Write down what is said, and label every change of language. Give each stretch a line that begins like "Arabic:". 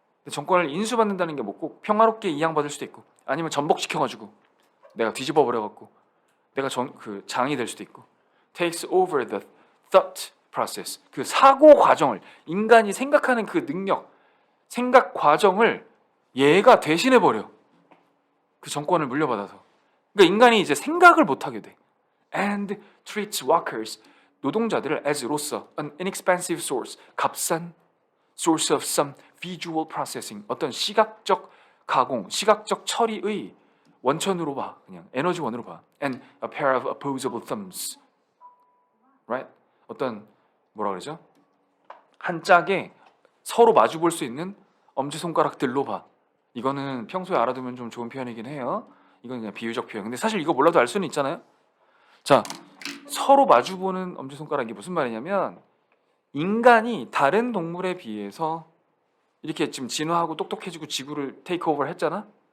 Korean: 정권을 인수받는다는 게 뭐 꼭 평화롭게 이양받을 수도 있고 아니면 전복시켜가지고 내가 뒤집어 버려갖고 내가 그 장이 될 수도 있고
English: takes over the thought process
Korean: 그 사고 과정을 인간이 생각하는 그 능력 생각 과정을 얘가 대신해 버려. 그 정권을 물려받아서. 그러니까 인간이 이제 생각을 못 하게 돼.
English: And treats workers
Korean: 노동자들을
English: as로서 an inexpensive source
Korean: 값싼
English: source of some visual processing
Korean: 어떤 시각적 가공, 시각적 처리의 원천으로 봐. 그냥 에너지원으로 봐.
English: And a pair of opposable thumbs.
Korean: Right? 어떤 뭐라 그러죠? 한 짝에 서로 마주 볼 수 있는 엄지손가락들로 봐. 이거는 평소에 알아두면 좀 좋은 표현이긴 해요. 이건 그냥 비유적 표현. 근데 사실 이거 몰라도 알 수는 있잖아요. 자, 서로 마주 보는 엄지손가락이 무슨 말이냐면 인간이 다른 동물에 비해서 이렇게 지금 진화하고 똑똑해지고 지구를 테이크오버를 했잖아.